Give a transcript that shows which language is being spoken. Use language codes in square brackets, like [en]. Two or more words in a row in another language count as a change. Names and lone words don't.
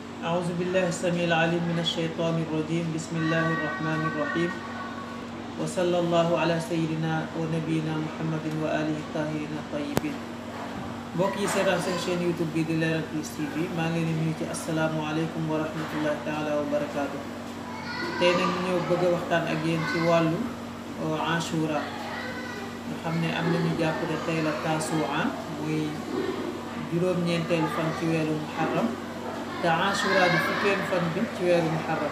[ar] أعوذ بالله السميع العليم من الشيطان الرجيم بسم الله الرحمن الرحيم وصلى الله على سيدنا ونبينا محمد وآله الطاهرين الطيبين. [wo] mbokk yi seetaan seen chaîne YouTube bi di Leral Plus TV maa ngi leen di nuyu ci [ar] السلام عليكم ورحمة الله تعالى وبركاته. [wo] tey nag ñu ñëw bëgg a waxtaan ak yéen ci wàllu Ashura nga xam ne am nañu jàpp ne tey la Tasu'a muy juróom-ñeenteelu fan ci weeru Muharram te Ashura di fukkeelu fan bi ci weeru Muharram.